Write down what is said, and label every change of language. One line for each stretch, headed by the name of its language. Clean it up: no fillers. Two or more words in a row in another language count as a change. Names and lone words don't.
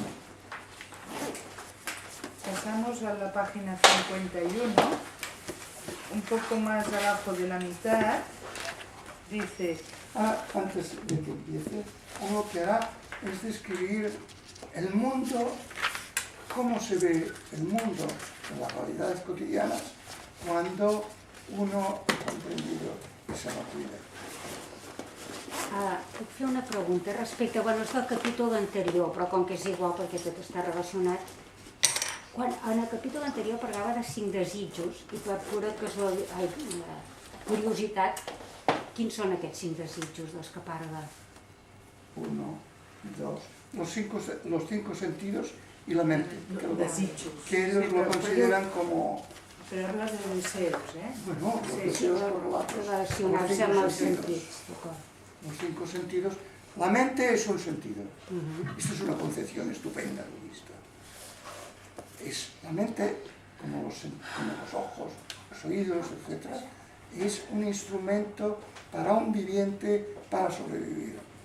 Spanish: Pasamos a la página 51, un poco más abajo de la mitad, dice... Antes de que empiece, uno que hará es describir el mundo cómo se ve el mundo en las realidades cotidianas cuando uno ha comprendido esa vacuidad.
Catalan: Puc fer una pregunta respecte, bueno, és del capítol anterior, però com que és igual perquè tot està relacionat. En el capítol anterior parlava de 5 desitjos i per pura curiositat, quins són aquests 5 desitjos dels que parla? 1, 2,
Spanish: los cinco sentidos y la mente, que ellos lo consideran como... Pero hablas de deseos, ¿eh? Bueno, los deseos correlatos.
Catalan: Relacionar-se amb els sentits, d'acord.
Spanish: Los 5 sentidos. La mente es un sentido. Esto es una concepción estupenda budista. Es la mente, como los ojos, los oídos, etc., es un instrumento para un viviente para sobrevivir.